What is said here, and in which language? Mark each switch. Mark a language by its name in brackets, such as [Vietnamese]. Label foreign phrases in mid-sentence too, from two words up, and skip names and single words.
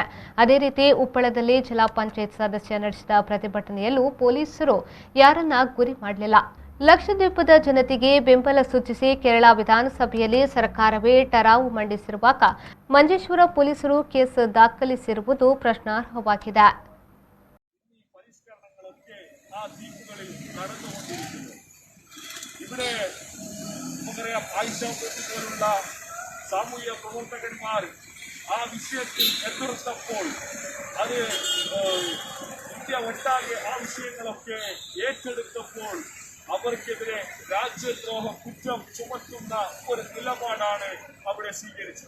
[Kannada] ಅದೇ ರೀತಿ ಉಪ್ಪಳದಲ್ಲಿ ಜಿಲ್ಲಾ ಪಂಚಾಯತ್ ಸದಸ್ಯ ನಡೆಸಿದ ಪ್ರತಿಭಟನೆಯಲ್ಲೂ ಪೊಲೀಸರು ಯಾರನ್ನ ಗುರಿ ಮಾಡಲಿಲ್ಲ. ಲಕ್ಷದ್ವೀಪದ ಜನತೆಗೆ ಬೆಂಬಲ ಸೂಚಿಸಿ ಕೇರಳ ವಿಧಾನಸಭೆಯಲ್ಲಿ ಸರ್ಕಾರವೇ ಠರಾವು ಮಂಡಿಸಿರುವಾಗ ಮಂಜೇಶ್ವರ ಪೊಲೀಸರು ಕೇಸ್ ದಾಖಲಿಸಿರುವುದು ಪ್ರಶ್ನಾರ್ಹವಾಗಿದೆ. [Malayalam] ആ വിഷയത്തിൽ എതിർത്തപ്പോൾ അത് ഇന്ത്യ ഒട്ടാകെ ആ വിഷയങ്ങളൊക്കെ ഏറ്റെടുത്തപ്പോൾ അവർക്കെതിരെ രാജ്യദ്രോഹ കുറ്റം ചുമത്തുന്ന ഒരു നിലപാടാണ് അവിടെ സ്വീകരിച്ചത്.